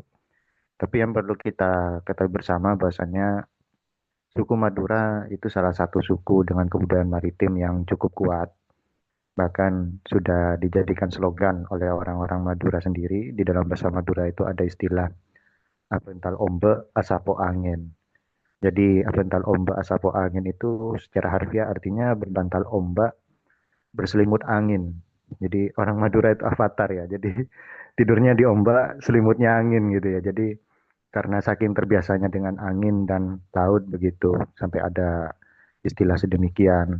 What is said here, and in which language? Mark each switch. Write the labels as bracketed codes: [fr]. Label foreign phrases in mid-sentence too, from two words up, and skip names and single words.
[id] Tapi yang perlu kita ketahui bersama bahwasannya suku Madura itu salah satu suku dengan kebudayaan maritim yang cukup kuat. Bahkan sudah dijadikan slogan oleh orang-orang Madura sendiri. Di dalam bahasa Madura itu ada istilah [mad] Abental Ombe Asapo Angin. [id] Jadi [mad] Abental Ombe Asapo Angin [id] itu secara harfiah artinya berbantal ombak berselimut angin. Jadi orang Madura itu avatar ya. Jadi tidurnya di ombak, selimutnya angin gitu ya. Jadi karena saking terbiasanya dengan angin dan laut begitu sampai ada istilah sedemikian.